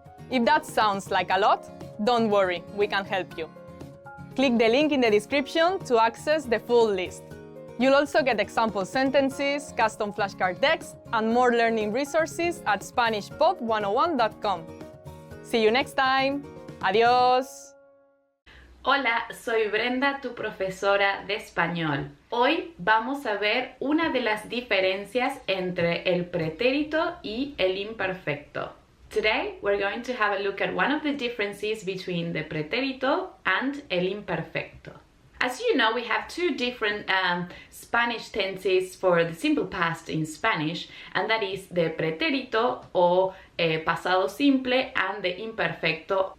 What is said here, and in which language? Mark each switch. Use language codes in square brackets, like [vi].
[en] If that sounds like a lot, don't worry, we can help you. Click the link in the description to access the full list. You'll also get example sentences, custom flashcard text, and more learning resources at SpanishPod101.com. See you next time. Adiós. [es] Hola, soy Brenda, tu profesora de español. Hoy vamos a ver una de las diferencias entre el pretérito y el imperfecto. [en] Today, we're going to have a look at one of the differences between the pretérito and el imperfecto. As you know, we have two different Spanish tenses for the simple past in Spanish, and that is the pretérito or pasado simple and the imperfecto.